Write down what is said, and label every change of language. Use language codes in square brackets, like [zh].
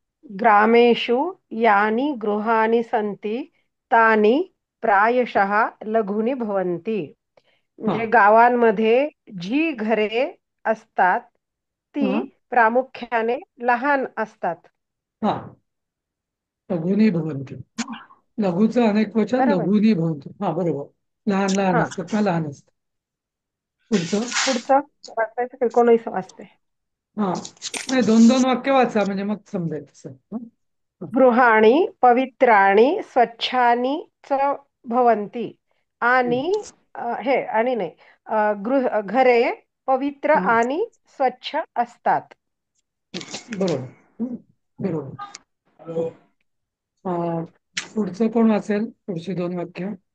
[sa] ग्रामेषु यानि गृहाणि सन्ति तानि प्रायशः लघुनी भवन्ति. हा [mr] म्हणजे गावांमध्ये जी घरे असतात ती हा प्रामुख्याने लहान असतात. हा [sa] लघुनी भवन्ति. [mr] लघुचं अनेक वचन बरोबर. [sa] लघुनी भवन्ति. [mr] हा बरोबर. लहान लहान हा, असतात ना, लहान असतात. पुढचं. पुढचं वाचायचं का? 19 वाचते. हा नाही, दोन दोन वाक्य वाचा म्हणजे मग समजेल तसं. हं? [sa] गृहाणि पवित्राणि स्वच्छानि च भवन्ति. [mr] आणि हे आणि नाही, घरे पवित्र हं. आणि स्वच्छ असतात. बरोबर. बरोबर. पुढचं कोण वाचेल पुढची दोन वाक्य?